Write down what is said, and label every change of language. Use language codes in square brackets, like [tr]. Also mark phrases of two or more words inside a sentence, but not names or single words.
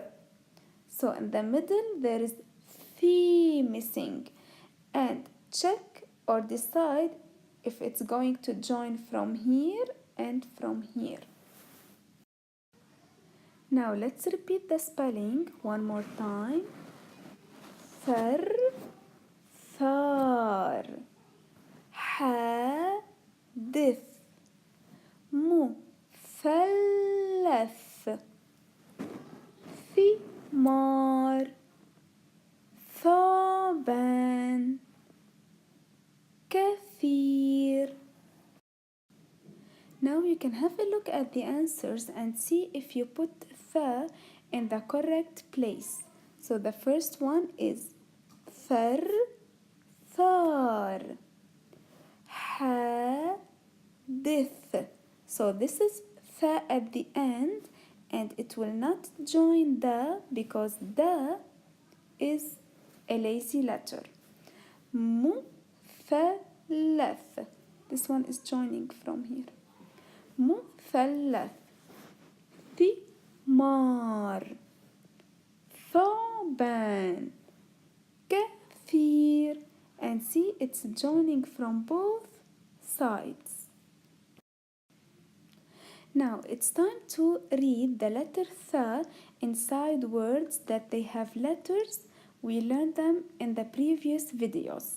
[en] So in the middle there is the missing, and check or decide if it's going to join from here and from here. Now let's repeat the spelling one more time. [ar] ثار ثار حديث, مثلث, ثمار, ثعبان, كثير. [en] Now you can have a look at the answers and see if you put th in the correct place. So the first one is [ar] ثار ثار حديث. [en] So this is th at the end, and it will not join the because the is a lazy letter. [ar] مثلث. [en] This one is joining from here. [ar] مثلث. ثمار. ثعبان. كثير. [en] And see, it's joining from both sides. Now it's time to read the letter th inside words that they have letters. We learned them in the previous videos.